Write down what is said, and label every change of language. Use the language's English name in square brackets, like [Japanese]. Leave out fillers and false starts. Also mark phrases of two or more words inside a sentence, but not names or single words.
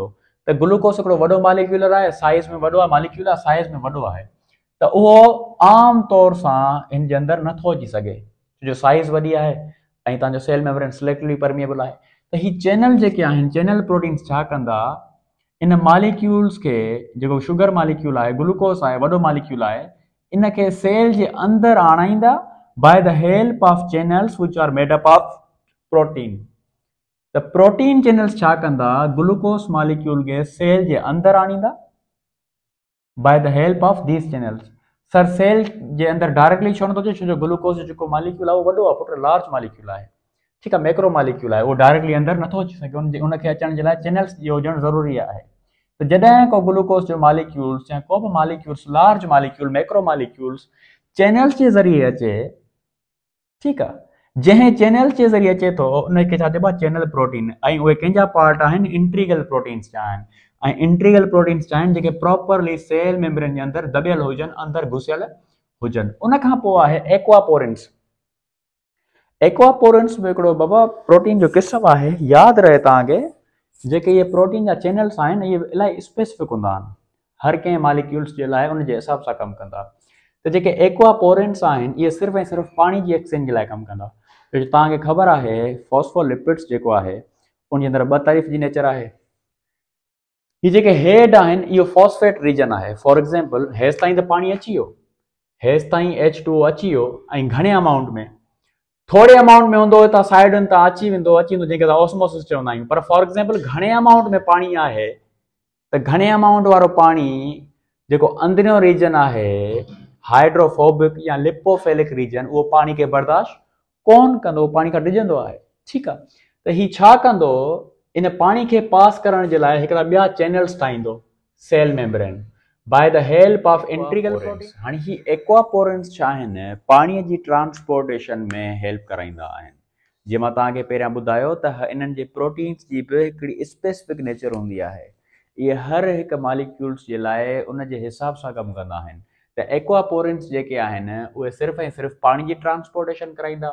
[Sindhi] त ग्लूकोस हिकिड़ो वॾो मॉलिक्यूल आहे, साइज़ में वॾो आहे, मॉलिक्यूल आहे, साइज़ में वॾो आहे, त उहो आम तौर सां हिन जे अंदरि नथो अची सघे, जो साइज़ वॾी आहे ऐं तव्हांजो [English] cell membrane selectively permeable [Sindhi] आहे। त ही चैनल जेके आहिनि, [English] channel proteins [Sindhi] छा कंदा, इन मॉलिक्यूल्स के, जेको [English] sugar molecule [Sindhi] आहे, ग्लूकोस आहे, वॾो मॉलिक्यूल आहे, इन खे सेल जे अंदरि आणाईंदा [English] by the help of channels which are made up of protein. [Sindhi] त [English] protein channels [Sindhi] छा कंदा, [English] glucose molecule [Sindhi] के सेल जे अंदरि आणींदा [English] by the help of these channels. [Sindhi] सर सेल जे अंदरि डायरेक्टली छो नथो अचे, छो जो ग्लूकोस जो जेको मॉलिक्यूल आहे उहो वॾो आहे पुट, [English] large molecule [Sindhi] आहे, ठीकु आहे, [English] macro molecule [Sindhi] आहे, उहो डायरेक्टली अंदरि नथो अची सघे, उनखे अचण जे लाइ चैनल्स जो हुजणु ज़रूरी आहे। त जॾहिं को ग्लूकोस जो मॉलिक्यूल्स या को बि [English] molecules, large molecule, macro molecules channels [Sindhi] जे ज़रिए अचे, ठीकु आहे, जंहिं चैनल जे ज़रिए अचे थो उनखे छा चइबो आहे, [English] channel protein. [Sindhi] ऐं उहे कंहिंजा पार्ट आहिनि, [English] integral proteins [Sindhi] जा आहिनि। ऐं [English] integral proteins [Sindhi] जा आहिनि जेके [English] properly cell membrane [Sindhi] जे अंदरि दॿियल हुजनि, अंदरि घुसियल हुजनि। उन खां पोइ आहे एक्वापोरिन्स। एक्वापोरिन्स में हिकिड़ो बाबा प्रोटीन जो क़िस्म आहे, यादि रहे तव्हांखे, जेके ये प्रोटीन जा चैनल्स आहिनि, इहे इलाही स्पेसिफिक हूंदा आहिनि, हर कंहिं मॉलिक्यूल्स जे लाइ उन जे हिसाब सां कमु कंदा। त जेके एक्वापोरेंट्स आहिनि, इहे सिर्फ़ु ऐं सिर्फ़ु पाणी जी एक्सचेंज जे लाइ कमु कंदा। तव्हांखे ख़बर आहे फॉस्फोलिपिड्स जेको आहे उन जे अंदरि 2 तारीफ़ जी नेचर आहे। ही जेके हेड आहिनि, इहो [English] phosphate region [Sindhi] आहे। [English] for example [Sindhi] हेसि ताईं त पाणी अची वियो, हेसि ताईं H2O अची वियो, ऐं घणे अमाउंट में, थोड़े अमाउंट में हूंदो त साइडुनि तां अची वेंदो, जंहिंखे असां ऑस्मोसिस चवंदा आहियूं। पर [English] for example [Sindhi] घणे अमाउंट में पाणी आहे, त घणे अमाउंट वारो पाणी जेको अंदरियों रीजन आहे, हाइड्रोफोबिक या [English] lipophilic region, [Sindhi] उहो पाणी खे बर्दाश्त कोन कंदो, पाणी खां डिॼंदो आहे, ठीकु आहे। त ही छा कंदो, इन पाणी खे पास करण जे लाइ हिकिड़ा ॿिया चैनल्स ठाहींदो, [English] cell membrane, by the help of integral protein. [Sindhi] हाणे ही एक्वापोरेंट्स छा आहिनि, पाणीअ जी ट्रांसपोर्टेशन में हेल्प कराईंदा आहिनि। जीअं मां तव्हांखे पहिरियां ॿुधायो त इन्हनि जे प्रोटीन्स जी बि हिकिड़ी [English] specific nature [Sindhi] हूंदी आहे। इहे हर हिकु मॉलिक्यूल्स जे लाइ उन जे हिसाब सां कमु कंदा आहिनि। त एक्वापोरेंट्स जेके आहिनि उहे सिर्फ़ु ऐं सिर्फ़ु पाणी जी ट्रांसपोर्टेशन कराईंदा।